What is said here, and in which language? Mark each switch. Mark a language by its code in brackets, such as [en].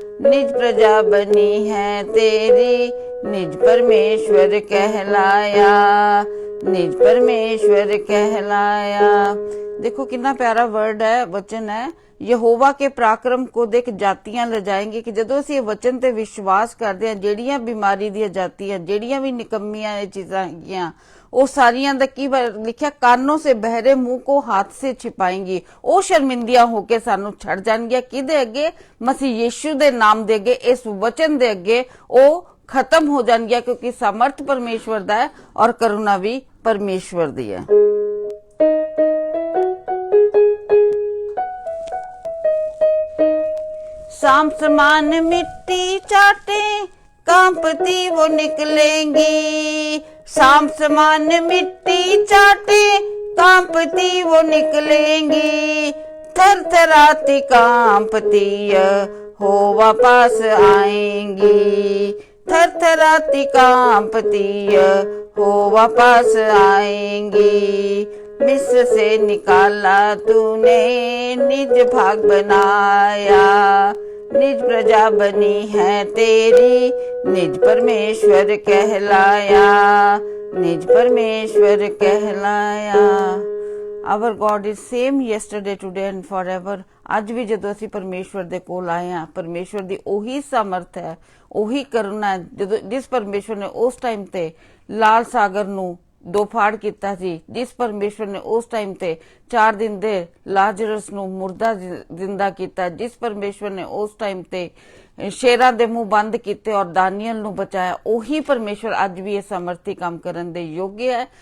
[hi] निज प्रजा बनी है तेरी, निज परमेश्वर कहलाया। निज परमेश्वर कहलाया। देखो कितना प्यारा वर्ड है, वचन है। यहोवा के पराक्रम को देख जातियां लजाएंगे। [pa] कि ਜਦੋਂ ਅਸੀਂ ਇਹ ਵਚਨ ਤੇ ਵਿਸ਼ਵਾਸ ਕਰਦੇ ਹਾਂ, ਜਿਹੜੀਆਂ ਬਿਮਾਰੀ ਦੀਆਂ ਜਾਤੀਆਂ, ਜਿਹੜੀਆਂ ਵੀ ਨਿਕੰਮੀਆਂ ਇਹ ਚੀਜ਼ਾਂ ਹੈਗੀਆਂ, ਉਹ ਸਾਰੀਆਂ ਦਾ ਕੀ ਲਿਖਿਆ, [hi] ਕਾਨੋਂ ਸੇ ਬਹਿਰੇ मुंह को हाथ से छिपाएंगी। [pa] ਉਹ ਸ਼ਰਮਿੰਦੀਆਂ ਹੋ ਕੇ ਸਾਨੂੰ ਛੱਡ ਜਾਣਗੀਆਂ। ਕਿਹਦੇ ਅੱਗੇ? ਮਸੀਹ ਯੀਸ਼ੂ ਦੇ ਨਾਮ ਦੇ ਅੱਗੇ, ਇਸ ਵਚਨ ਦੇ ਅੱਗੇ ਉਹ [hi] खत्म हो जाएंगे, क्योंकि सामर्थ परमेश्वर दा है और करुणा भी परमेश्वर दी [pa] है। [hi] शाम समान मिट्टी चाटे कांपती वो निकलेंगी। शाम समान मिट्टी चाटे कांपती वो निकलेंगी। थर थराती कांपती हो वापस आएंगी। थर थराती कांपती हो वापस आएंगी। मिस्र से निकाला तूने निज भाग बनाया। निज प्रजा बनी है तेरी, निज परमेश्वर कहलाया। निज परमेश्वर कहलाया। [en] Our God is same yesterday today and forever. [pa] ਅੱਜ ਵੀ ਜਦੋਂ ਅਸੀਂ ਪਰਮੇਸ਼ਵਰ ਦੇ ਕੋਲ ਆਏ ਹਾਂ, ਪਰਮੇਸ਼ਵਰ ਦੀ ਉਹੀ ਸਮਰਥ ਹੈ, ਉਹੀ ਕਰੁਣਾ ਹੈ। ਜਦੋਂ ਜਿਸ ਪਰਮੇਸ਼ਵਰ ਨੇ ਉਸ ਟਾਈਮ ਤੇ ਲਾਲ ਸਾਗਰ ਨੂੰ ਦੋ ਫਾੜ ਕੀਤਾ ਸੀ, ਜਿਸ ਪਰਮੇਸ਼ਵਰ ਨੇ ਉਸ ਟਾਈਮ ਤੇ 4 ਦਿਨ ਦੇ ਲਾਜ਼ਰਸ ਨੂੰ ਮੁਰਦਾ ਜ਼ਿੰਦਾ ਕੀਤਾ, ਜਿਸ ਪਰਮੇਸ਼ਵਰ ਨੇ ਉਸ ਟਾਈਮ ਤੇ ਸ਼ੇਰਾਂ ਦੇ ਮੂੰਹ ਬੰਦ ਕੀਤੇ ਔਰ ਦਾਨੀਅਲ ਨੂੰ ਬਚਾਇਆ, ਉਹੀ ਪਰਮੇਸ਼ਵਰ ਅੱਜ ਵੀ ਇਹ ਸਮਰਥੀ ਕੰਮ ਕਰਨ ਦੇ ਯੋਗ ਹੈ।